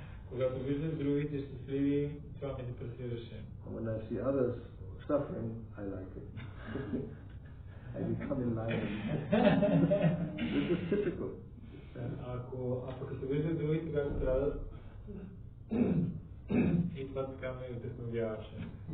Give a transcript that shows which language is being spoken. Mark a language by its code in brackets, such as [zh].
[bg] Когато виждах другите щастливи, това ме депресираше. [en] When I see others suffering, I like it. I become enlightened. This is typical. [bg] Ако като виждах другите как страдат, и това така ме вдъхновяваше.